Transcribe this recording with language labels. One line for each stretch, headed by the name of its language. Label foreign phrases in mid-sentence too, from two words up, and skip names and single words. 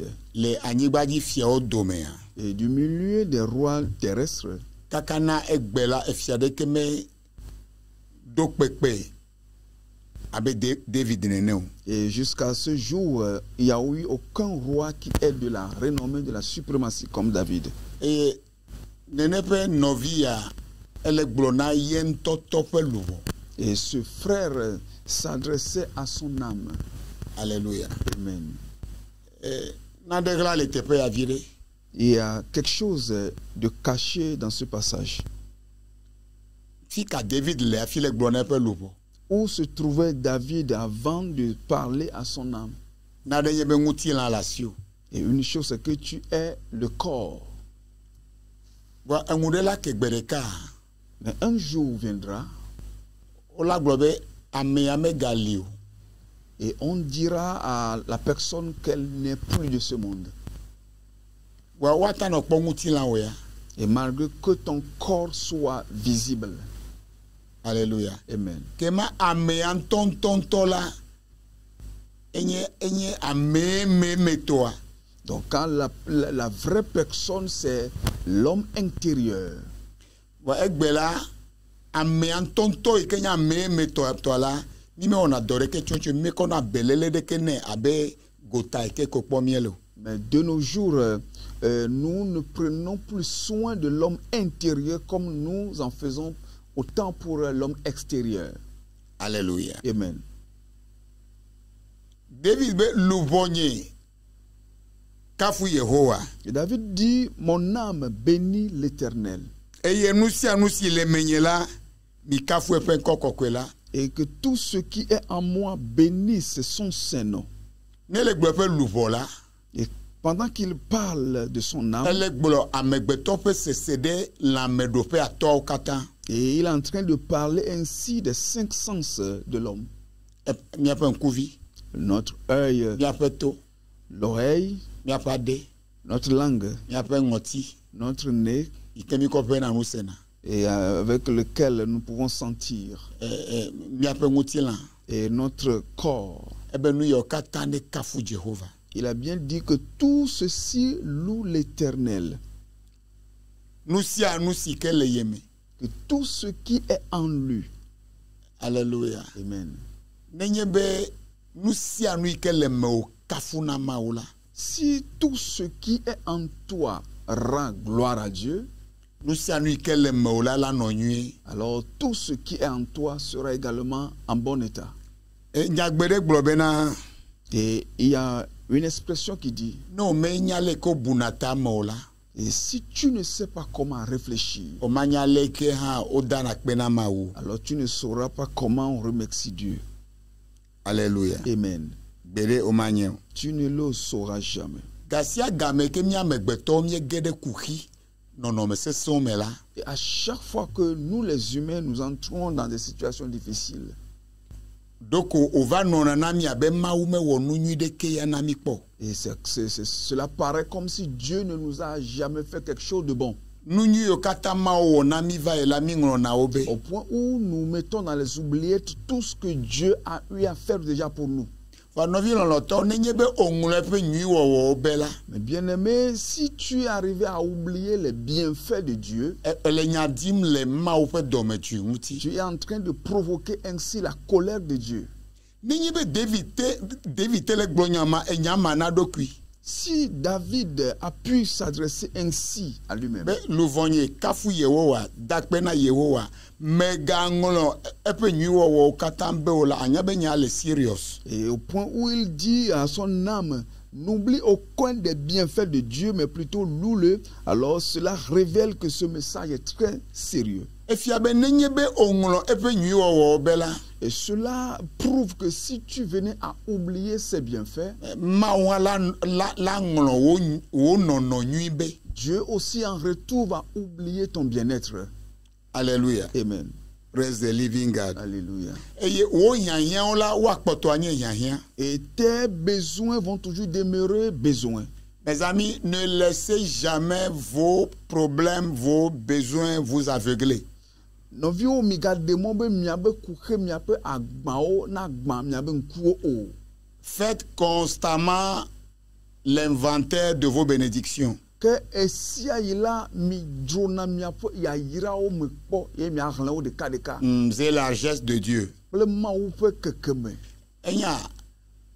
French: Et du milieu des rois terrestres, et jusqu'à ce jour, il n'y a eu aucun roi qui ait de la renommée, de la suprématie comme David.
Ewe: Et ele gblɔ na ye ŋutɔ tɔ ƒe luʋɔ.
French: Et ce frère s'adressait à son âme. Alléluia. Amen.
Ewe: Nade ɣla le teƒe ya vi ɖe.
French: Il y a quelque chose de caché dans ce passage.
Ewe: Fi ka David le afi le gblɔ na eƒe luʋɔ.
French: Où se trouvait David avant de parler à son âme?
Ewe: Nade nye be ŋutilã le asiwò.
French: Et une chose, c'est que tu es le corps. Bon,
Ewe: eŋu ɖe la ke gbe ɖeka.
French: Mais un jour viendra
Ewe: Wola gblɔ be amea megali o.
French: et on dira à la personne qu'elle n'est plus de ce monde.
Ewe: Wa woata nɔ kpɔ ŋutilã wò ya.
French: Et malgré que ton corps soit visible. Alléluia. Amen.
Ewe: Kema amea ŋutɔŋutɔŋutɔ la enye ameemetɔa.
French: Donc quand la vraie personne, c'est l'homme intérieur.
Ewe: Wa egbe la amea ŋutɔŋutɔ yi ke nye ameemetɔa la mi mewɔna dɔ ɖeke tso mi kɔna belele ɖeke nɛ abe gota yi ke ko kpɔ mie le o.
French: Mais de nos jours, nous ne prenons plus soin de l'homme intérieur comme nous en faisons autant pour l'homme extérieur. Alléluia. Amen.
Ewe: David be luʋɔ nye kafu Yehowa.
French: Et David dit, mon âme bénit l'Éternel.
Ewe: Eye nu sia nu si le menye la mi kafu eƒe ŋkɔ kɔkɔe la.
French: Et que tout ce qui est en moi bénisse son saint nom.
Ewe: Ne le gblɔ eƒe luʋɔ la.
French: Et pendant qu'il parle de son âme,
Ewe: Ele gblɔ amegbetɔ ƒe sese ɖe lãmeɖoƒe atɔwo katã.
French: et il est en train de parler ainsi des 5 sens de l'homme.
Ewe: Miaƒe ŋkuvi,
French: Notre œil,
Ewe: miaƒe to,
French: l'oreille,
Ewe: miaƒe aɖe,
French: notre langue,
Ewe: miaƒe ŋɔti,
French: notre nez,
Ewe: yi ke mi kɔ ƒena nu sena.
French: et avec lequel nous pouvons sentir,
Ewe: Miaƒe ŋutilã.
French: et notre corps.
Ewe: Ebe nu yawo katã ne kafu Jehova.
French: Il a bien dit que tout ceci loue l'Éternel,
Ewe: Nu sia nu si ke le ye me.
French: que tout ce qui est en lui. Alléluia. Amen.
Ewe: Nenye be nu sia nu yi ke le mewò kafu na Mawu la.
French: Si tout ce qui est en toi rend gloire à Dieu,
Ewe: Nu sia nu yi ke le mewò la nɔ nyuie.
French: alors tout ce qui est en toi sera également en bon état.
Ewe: Nyagbe ɖe gblɔ bena
French: Et il y a une expression qui dit,
Ewe: ne wo menya le ko buna ta mewò la.
French: et si tu ne sais pas comment réfléchir,
Ewe: O manya le ke hã wodana kpe na Mawu.
French: alors tu ne sauras pas comment on remercie Dieu. Alléluia. Amen.
Ewe: Gbeɖe o manye o.
French: Tu ne le sauras jamais.
Ewe: Gasia game ke mía amegbetɔwo míege ɖe kuxi nɔnɔme sesẽwo me la.
French: Et à chaque fois que nous les humains nous entrons dans des situations difficiles,
Ewe: Doko o va nɔna na mi abe Mawu mewɔ nu nyui ɖeke ya na mi kpɔ.
French: et cela paraît comme si Dieu ne nous a jamais fait quelque chose de bon.
Ewe: Nu nyui yiwo katã Mawu wɔ na mi va yi la mi ŋlɔna wo be.
French: Au point où nous mettons dans les oubliettes tout ce que Dieu a eu à faire déjà pour nous.
Ewe: Va nɔvi lɔlɔtɔ nenye be o ŋlɔ eƒe nyui wɔwɔwo be la.
French: Mais bien aimé, si tu es arrivé à oublier les bienfaits de Dieu,
Ewe: Ele nya dim le Mawu ƒe dɔmetsui ŋuti.
French: tu es en train de provoquer ainsi la colère de Dieu.
Ewe: Nenye be David te le gblɔ nyama na ɖokui.
French: Si David a pu s'adresser ainsi à lui-même,
Ewe: Be luʋɔ nye kafu Yehowa dakpe na Yehowa megaŋlɔ eƒe nyui wɔwɔwo katã be o la anya be nya le serious.
French: et au point où il dit à son âme, n'oublie aucun des bienfaits de Dieu, mais plutôt loue-le, alors cela révèle que ce message est très sérieux.
Ewe: Efia be nenye be o ŋlɔ eƒe nyui wɔwɔwo be la.
French: Et cela prouve que si tu venais à oublier ces bienfaits,
Ewe: Mawu hã la ŋlɔ wo nɔnɔ nyui be.
French: Dieu aussi en retour va oublier ton bien-être. Alléluia. Amen.
English: Praise the living God.
French: Alléluia.
Ewe: Eye wo hiahiãwo la woakpɔtɔ anye hiahiã.
French: Et tes besoins vont toujours demeurer besoins. Mes amis, ne laissez jamais vos problèmes, vos besoins vous aveugler.
Ewe: Nɔviwo migademɔ be miabe kuxe miabe agbawo nagba miabe ŋkuwo o.
French: Faites constamment l'inventaire de vos bénédictions.
Ewe: Ke esia yi la mi dzrona miaƒe yayirawo me kpɔ ye miaxlẽ wo ɖekaɖeka
French: C'est la largesse de Dieu.
Ewe: kple Mawu ƒe kekeme. Enya, Le